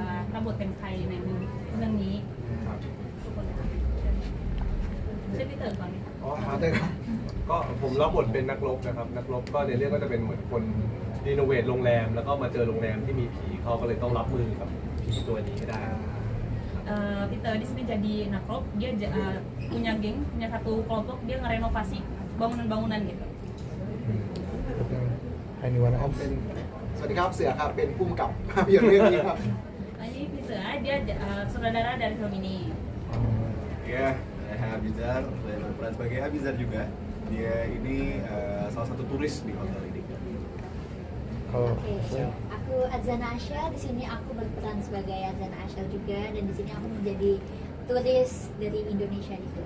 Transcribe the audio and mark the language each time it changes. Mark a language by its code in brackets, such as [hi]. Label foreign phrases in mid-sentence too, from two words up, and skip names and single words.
[th] รับบทเป็นใครในเรื่องนี้ทุกคนเลยค่ะเช่นพี่เต๋อก่อนไหมคะ อ๋อได้ครับก็ผมรับบทเป็นนักรบนะครับนักรบก็ในเรื่องก็จะเป็นเหมือนคนรีโนเวทโรงแรมแล้วก็มาเจอโรงแรมที่มีผีเขาก็เลยต้องรับมือกับผีตัวนี้ให้ได้ [id] Peter di sini jadi nakrop, dia punya geng, punya satu kelompok, dia ngerenovasi bangunan-bangunan gitu. [en] Anyone [th] เป็น [en] else? [th] สวัสดีครับเสือครับเป็นผู้กำกับภาพยนตร์เรื่องนี้ครับ [id] Nah, ini Peter, dia sutradara dari film ini. Ya, saya Abizar, saya berperan sebagai Abizar juga. Dia ini salah satu turis di hotel ini. Kalau Oke, saya aku Azana Asya. Di sini aku berperan sebagai Azana Asya juga, dan di sini aku menjadi turis dari Indonesia gitu.